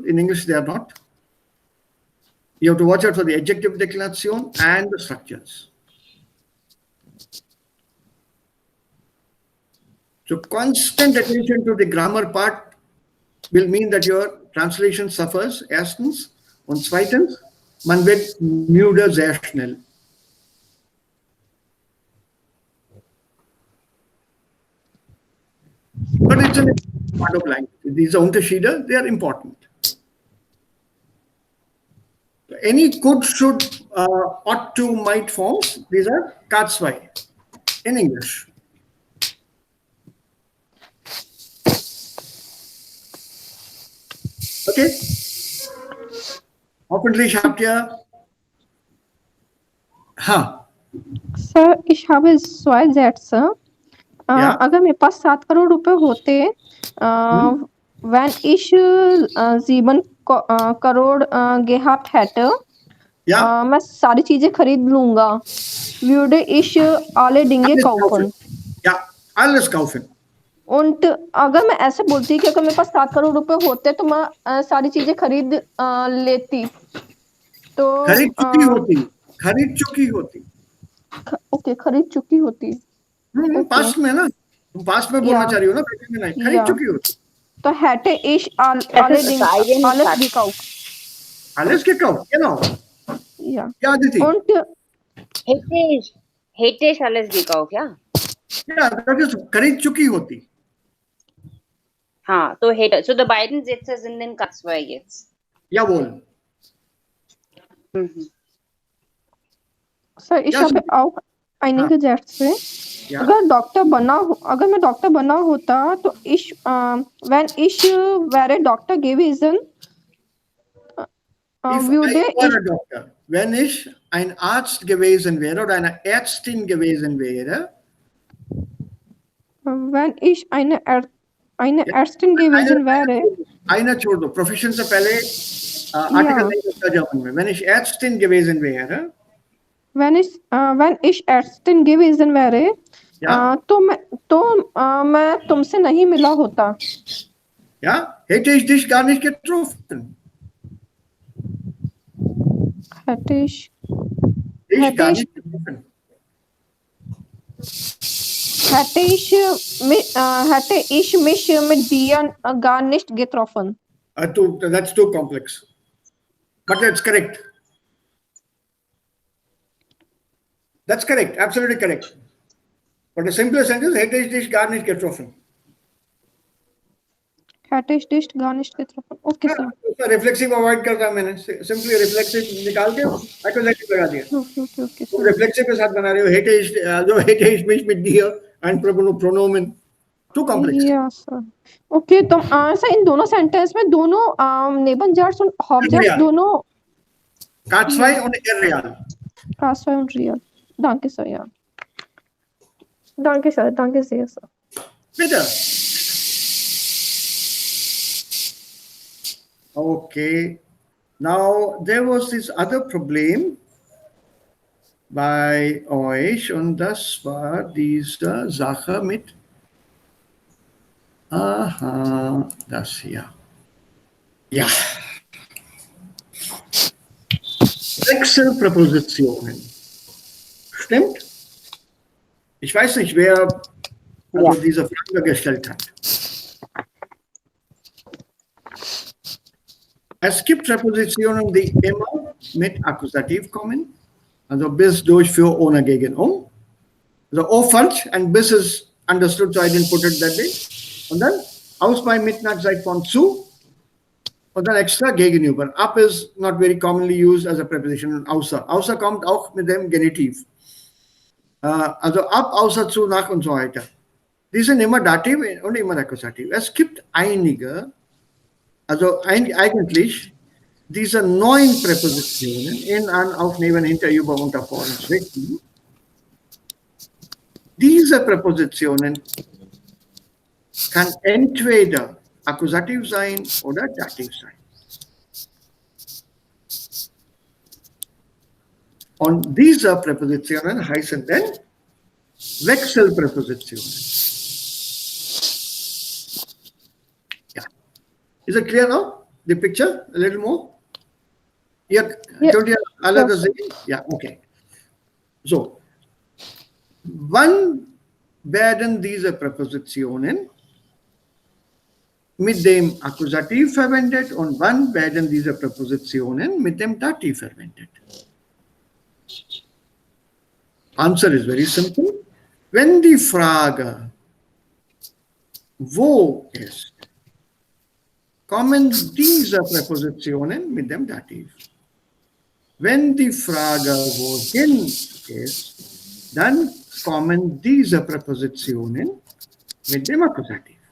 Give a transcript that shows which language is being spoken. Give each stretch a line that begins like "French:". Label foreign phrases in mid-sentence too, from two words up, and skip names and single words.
English: In English, they are not. You have to watch out for the adjective declination and the structures. So constant attention to the grammar part will mean that your translation suffers.
German: Erstens. Und zweitens, man wird müde sehr schnell.
English: But it's a part of language. These Unterschiede, they are important. any could, should, ought to, might forms, these are Katzwei in English. Okay?
German: Hoffentlich habt ihr.
Hindi: हाँ.
German: Sir, ich habe zwei Sätze. Ja.
Hindi: अगर मेरे पास 7 करोड़ रुपए होते,
German: wenn ich 7 करोड़ gehabt hätte, Ja.
Hindi: मैं सारी चीजें खरीद लूंगा.
German: Würde ich alle Dinge Alles kaufen. kaufen. Ja, alles kaufen.
Hindi: Und अगर मैं ऐसे बोलती कि अगर मेरे पास 7 करोड़ रुपए होते तो मैं सारी चीजें खरीद लेती. तो खरीद चुकी होती. खरीद चुकी होती. ओके, खरीद चुकी होती. पास्ट में ना, तुम पास्ट में बोलना
German: Ja.
Hindi: चाह रही हो ना, प्रेजेंट में नहीं. खरीद
German: Ja.
Hindi: चुकी होती.
German: तो hätte ich alle Dinge alles gekauft. Alles gekauft, genau. Ja. Ja, Aditi. Und Hätte ich alles gekauft, ja? Ja, das ist
Hindi: खरीद चुकी होती. हाँ, तो hätte.
English: So the
German: beiden Sätze sind in Katzwei jetzt. Jawohl. सर, ich habe auch einige Sätze. Ja.
Hindi: अगर मैं डॉक्टर बना होता तो
German: wenn ich wäre Doktor gewesen,
English: If
German: würde
English: I were a doctor,
German: wenn ich ein Arzt gewesen wäre oder eine Ärztin gewesen wäre, wenn ich eine Ärztin gewesen wäre,
Hindi: छोड़ दो, प्रोफेशन से पहले आर्टिकल नहीं होता जर्मन में.
German: Wenn ich Ärztin gewesen wäre, wenn ich Ärztin gewesen wäre,
Hindi: तो मैं तुमसे नहीं मिला होता.
German: ja, hätte ich dich gar nicht getroffen. Hätte ich mich mit dir gar nicht getroffen.
English: That's too complex. But that's correct. That's correct. Absolutely correct. But the simplest sentence,
German: hätte ich dich gar nicht getroffen. Hätte ich dich gar nicht getroffen.
English: Okay, sir. reflexive avoid
Hindi: करता मैंने.
English: simply reflexive
Hindi: निकाल के एक्यूजेटिव लगा दिया.
English: Okay,
Hindi: तुम रिफ्लेक्सिव के साथ बना रहे हो.
German: hätte ich mich mit dir ein pronomen.
English: Too complex. Yes, sir.
Hindi: Okay, तो सर इन दोनों सेंटेंस में दोनों नेबनजार्ट्स और ऑब्जेक्ट्स दोनों
German: Katzwei und irreal. Katzwei und real. Danke, sir, ja. Danke, sir. Danke sehr, sir. Bitte.
English: Okay. Now, there was this other
German: Problem bei euch und das war diese Sache mit, das hier. Ja. Wechselpräpositionen. Stimmt? Ich weiß nicht, wer diese Frage gestellt hat. Es gibt Präpositionen, die immer mit Akkusativ kommen. Also bis, durch, für, ohne, gegen, um. Also oh falsch,
English: and bis is understood, so I didn't put it that way.
German: Und dann aus bei, mit, nach, seit, von, zu. Und dann extra gegenüber.
English: Ab is not very commonly used as a preposition.
German: Außer. Außer kommt auch mit dem Genitiv. Also ab, außer, zu, nach und so weiter. Die sind immer Dativ und immer Akkusativ. Es gibt einige, also eigentlich diese 9 Präpositionen in, an, auf, neben, hinter, über, unter, vor und zwischen. Diese Präpositionen kann entweder Akkusativ sein oder Dativ sein. Und diese Präpositionen heißen dann Wechselpräpositionen. Ja.
English: Is it clear now? The picture? A little more? Yeah. Don't you
German: alle das sehen? Ja, okay.
English: So.
German: Wann werden diese Präpositionen mit dem Akkusativ verwendet und wann werden diese Präpositionen mit dem Dativ verwendet?
English: Answer is very simple.
German: Wenn die Frage wo ist, kommen diese Präpositionen mit dem Dativ. Wenn die Frage wohin ist, dann kommen diese Präpositionen mit dem Akkusativ.